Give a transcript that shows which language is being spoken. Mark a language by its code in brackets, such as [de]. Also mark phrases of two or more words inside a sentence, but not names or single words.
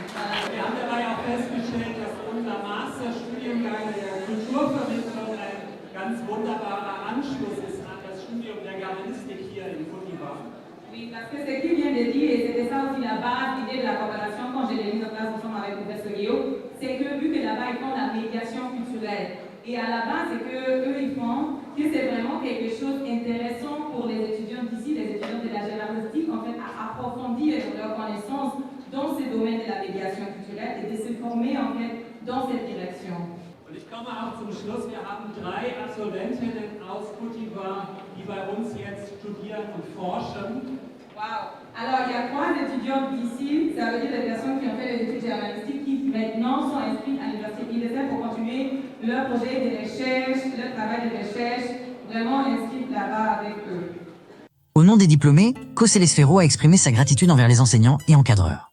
[de] Wir haben dabei auch festgestellt, dass unser Masterstudiengang der Kulturvermittlung ein ganz wunderbarer Anschluss ist an das Studium der Germanistik hier in Côte d'Ivoire. [fr] Oui, parce que ce qu'il vient de dire, et c'était ça aussi la base, l'idée de la coopération quand je l'ai mise en place ensemble avec le professeur Guillaume, c'est que vu que là-bas ils font la médiation culturelle, et à la base c'est que eux ils font que c'est vraiment quelque chose d'intéressant pour les étudiants d'ici, les étudiants de la germanistique, en fait à approfondir leur connaissance dans ce domaine de la médiation culturelle et de se former en fait dans cette direction. [de] Und ich komme auch zum Schluss, wir haben 3 Absolventinnen aus Côte d'Ivoire, die bei uns jetzt studieren und forschen. Wow. [fr] Alors, il y a 3 étudiants d'ici, ça veut dire des personnes qui ont fait les études germanistiques qui maintenant sont inscrites à l'université Hildesheim pour continuer leur projet de recherche, leur travail de recherche, vraiment inscrites là-bas avec eux. Au nom des diplômés, Cosseles Ferro a exprimé sa gratitude envers les enseignants et encadreurs.